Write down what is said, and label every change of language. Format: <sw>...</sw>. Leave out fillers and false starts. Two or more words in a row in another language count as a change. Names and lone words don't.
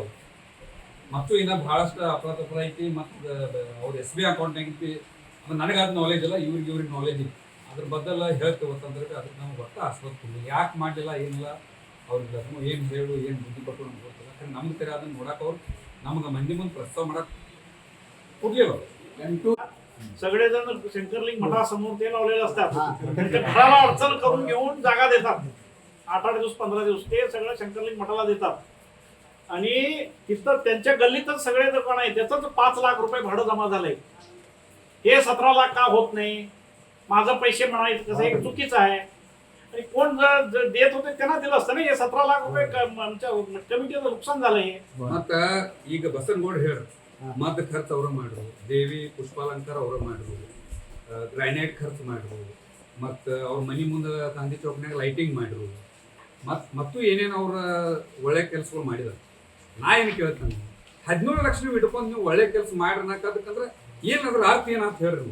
<kn>ಮತ್ತು ಇನ್ನ ಬಹಳಷ್ಟು ಅಪರಾಧ ಐತಿ. ಮತ್ತು ಅವ್ರ SBI ಅಕೌಂಟ್ ಐತಿ, ಅದು ನನಗೆ ಅದು ನಾಲೆಜ್ ಇಲ್ಲ, ಇವ್ರಿಗೆ ನಾಲೆಜ್ ಇಲ್ಲ. ಅದ್ರ ಬದಲ ಹೇಳ್ತೇವೆ ಅಂತಂದ್ರೆ ಅದಕ್ಕೆ ನಮ್ಗೆ ಒಟ್ಟು ಆಸ್ಪದ ಕೊಡಲಿ. ಯಾಕೆ ಮಾಡಲಿಲ್ಲ ಏನಿಲ್ಲ ಅವ್ರಿಗೆ ಏನು ಹೇಳು ಏನು ಬುದ್ಧಿ ಕೊಟ್ಟು ನಮ್ಗೆ ಗೊತ್ತಿಲ್ಲ. ಯಾಕಂದ್ರೆ ನಮ್ಗೆ ತೆರೆ ಅದನ್ನು ನೋಡಕ್ಕೆ ಅವ್ರು ನಮ್ಗೆ ಮಂದಿ ಮುಂದೆ ಪ್ರಸ್ತಾವ ಮಾಡಕ್ಕೆ कुठले</kn> <mr>सगळेजण शंकरलिंग मठासमोर लावलेले असतात. घराला अडचण करून घेऊन जागा देतात. 8-8 दिवस 15 दिवस ते सगळं शंकरलिंग मठाला देतात. आणि तिथं त्यांच्या गल्लीतच सगळे दुकान आहे, त्याच 5 लाख रुपये भाडं जमा झालंय. हे 17 लाख का होत नाही? माझं पैसे म्हणायचं कसं हे चुकीचं आहे. आणि कोण देत होते त्यांना दिलं असतं ना. हे 17 लाख रुपये आमच्या कमिटीचं नुकसान झालंय.</mr> <kn>ಮತ್ತೆ ಈಗ ಬಸನಗೌಡ ಹೇಳ ಮದ್ದು ಖರ್ಚು ಅವ್ರ ಮಾಡ್ರು, ದೇವಿ ಪುಷ್ಪಾಲಂಕಾರ ಅವ್ರ ಮಾಡ್ರು, ಗ್ರಾನೈಟ್ ಖರ್ಚು ಮಾಡ್ರು, ಮತ್ತು ಅವ್ರ ಮನೆ ಮುಂದೆ ಗಾಂಧಿ ಚೌಕ್ನಾಗ ಲೈಟಿಂಗ್ ಮಾಡ್ರು, ಮತ್ತು ಏನೇನು ಅವ್ರ ಒಳ್ಳೆ ಕೆಲಸಗಳು ಮಾಡಿದಾರೆ. ನಾ ಏನು ಕೇಳ್ತಾನೆ, 17 ಲಕ್ಷ ನೀವು ಇಟ್ಕೊಂಡು ನೀವು ಒಳ್ಳೆ ಕೆಲಸ ಮಾಡ್ರನ್ನಕ್ಕದಕ್ಕಂದ್ರೆ ಏನಾದ್ರೂ ಅರ್ಥ ಏನಂತ ಹೇಳ್ರಿ.</kn>